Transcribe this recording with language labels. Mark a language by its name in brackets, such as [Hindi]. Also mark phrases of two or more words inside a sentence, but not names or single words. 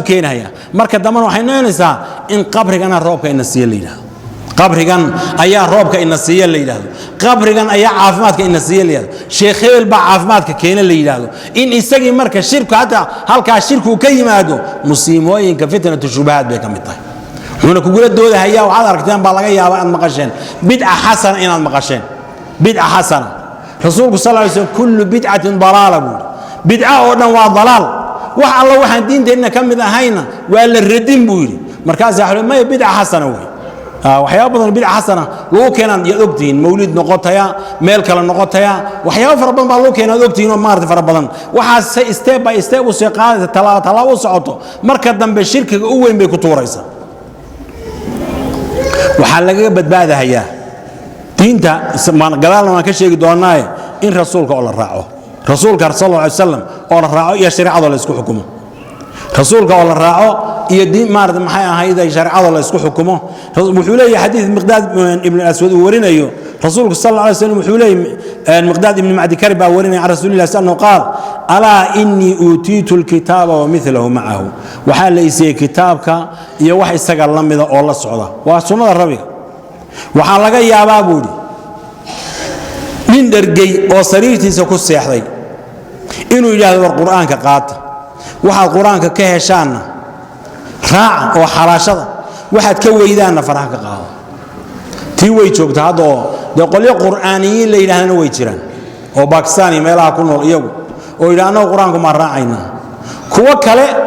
[Somali] keenaya marka dambe waxay noqonaysaa in qabrigana roobka ina siiyo leeyahay qabrigan ayaa roobka ina siiyo leeyahay qabrigan ayaa caafimaadka ina siiyo leeyahay sheekh heel ba caafimaadka keena leeyahay in isagii marka shirku hada halka shirku ka yimaado musiimooyinka [Arabic] فتنة الشبهات [Somali] bay kamid tahay wuxuuna ku gula doodayaa waxaad aragteen baa laga yaabaa aad maqasheen bid'a hasana inaad maqasheen [Arabic] بدعة حسنة [Somali] rasuulku [Arabic] صلى الله عليه وسلم كل بدعة ضلالة [Somali] bid'a oo dhan waa dalaal wax alla waxaan diinteena kamid ahayna waa la radin buu yiri markaas waxa ma [Arabic] بدعة حسنة [Somali] way waxyaabo badan [Arabic] بدعة حسنة [Somali] loo keenan iyo ogtiin mawlid noqotaya meel kale noqotaya waxyaabo fara badan baa loo keenan ogtiin oo maartay fara badan waxa [English] step by step [Somali] u soo qaadaysa talaabo socoto marka dambe shirkiga u weyn bay ku tuuraysaa waxa laga badbaadayaa diinta gadaalna waan ka sheegi doonaa in rasuulka oo la raaco rasuulka [Arabic] صلى الله عليه وسلم [Somali] oo la raaco iyo shariicada la isku xukumo rasuulka oo la raaco iyo diin maartay maxay ahayd shariicada la isku xukumo wuxuu leeyahay xadiis miqdaad ibn al-aswad uu warinayo rasuulku [Arabic] صلى الله عليه وسلم [Somali] wuxuu leeyahay miqdaad ibn ma'di karib baa [Arabic] warinaya رسول الله صلى الله قال ألا إني أوتيت الكتاب ومثله معه [Somali] waxa la isii kitaabka iyo wax isaga lamida oo la socda waa sunnada rabiga waxa laga yaabaa buudi nin dhargay oo sariirtiisa ku seexday inuu yiraahdo quraanka qaata waxa quraanka ka heshaana raac oo xalaashada waxaad ka weydaana faraha ka qaado tii way joogtaa hadda oo qolyo quraaniyiin la yiraahdana way jiraan oo Pakistan meelaha ku nool iyagu oo yiraahdo quraanku ma raacayna kuwa kale